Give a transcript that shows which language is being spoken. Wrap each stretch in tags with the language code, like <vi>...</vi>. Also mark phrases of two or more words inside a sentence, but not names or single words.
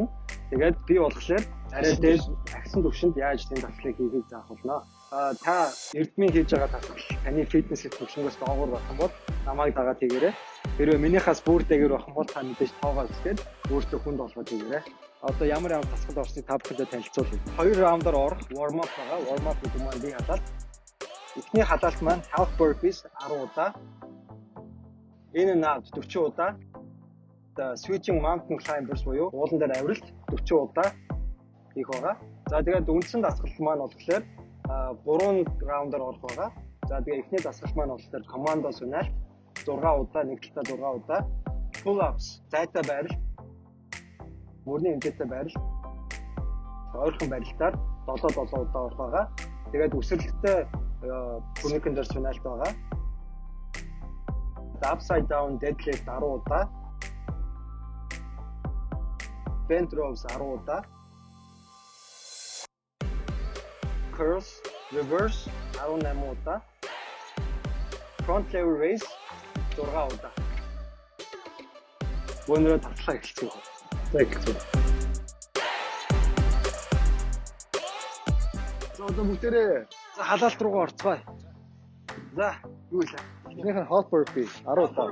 <mn>Тэгээд би болохоор арай дээд агсан төвшөнд яаж энэ даслыг хийхийг заах болно. Та эрдмийн хийж байгаа дасгал таны фитнес төвшнгөөс доогуур байх юм бол намайг дагаад хийгээрэй. Хэрвээ минийхаас бүр дээгэр байх юм бол та мэдээж тоогоо үзгээд өөртөө хүнд болгоод хийгээрэй. Одоо ямар дасгал орсныг та бүхэндээ танилцуулъя. 2 раундаар орох</mn> <en>warm up</en> <mn>байгаа.</mn> <en>Warm up</en> <mn>гэдэг маань би хадаад эхний халаалт маань</mn> <en>half burpees</en> <mn>10 удаа. Энэ нь 40 удаа.</mn> <en>Switching mountain climbers</en> <mn>буюу уулан дээр авиралт 40 удаа хийх байгаа. За тэгээд үндсэн дасгал маань болохоор 3 раундаар орох байгаа. За тэгээд эхний дасгал маань болохоор командо сунаалт 6 удаа, нэг талдаа 6 удаа.</mn> <en>Pull ups,</en> <mn>зайтай байрал. Мөрний хэмжээтэй байрал. Ойрхон барилтаар 7 удаа орох байгаа. Тэгээд үсрэлттэй бүнийхэн дээр сунаалт байгаа.</mn> <en>Upside down deadlift 10 удаа. Bent rows 10 удаа. Curls, reverse 18 удаа. Front lever raise 6 удаа.</en> <mn>Өнөөдөр татлаа эхэлцгээе. За эхэлцгээе. За одоо бүгдээрээ халаалт руугаа орцгоё. За, юу вэ? эхнийх нь</mn> <en>hot burpee</en> <mn>10 удаа.</mn>